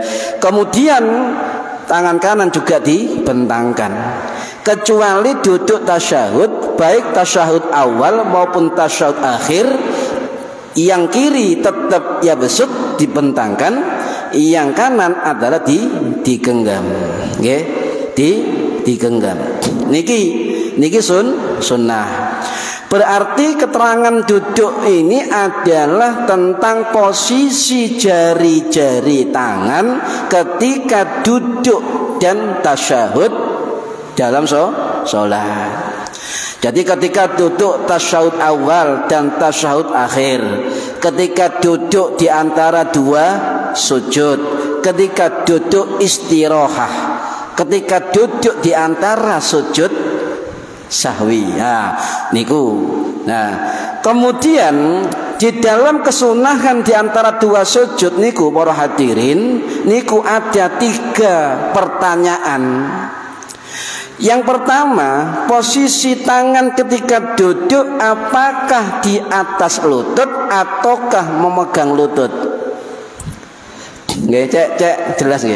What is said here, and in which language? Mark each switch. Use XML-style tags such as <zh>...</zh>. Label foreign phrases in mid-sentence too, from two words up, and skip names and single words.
<id>Kemudian tangan kanan juga dibentangkan. Kecuali duduk tasyahud, baik tasyahud awal maupun tasyahud akhir, yang kiri tetap ya besut, dibentangkan, yang kanan adalah digenggam, nggih, digenggam.</id> <jv>Niki sunnah.</jv> <id>Berarti keterangan duduk ini adalah tentang posisi jari-jari tangan ketika duduk dan tasyahud dalam sholat. Jadi ketika duduk tasyahud awal dan tasyahud akhir, ketika duduk di antara dua sujud, ketika duduk istirahah, ketika duduk di antara sujud sahwi. Nah, niku. Nah, kemudian di dalam kesunahan di antara dua sujud niku para hadirin, niku ada 3 pertanyaan. Yang pertama, posisi tangan ketika duduk apakah di atas lutut ataukah memegang lutut?</id> <jv>Nggih, cek jelas nggih.</jv>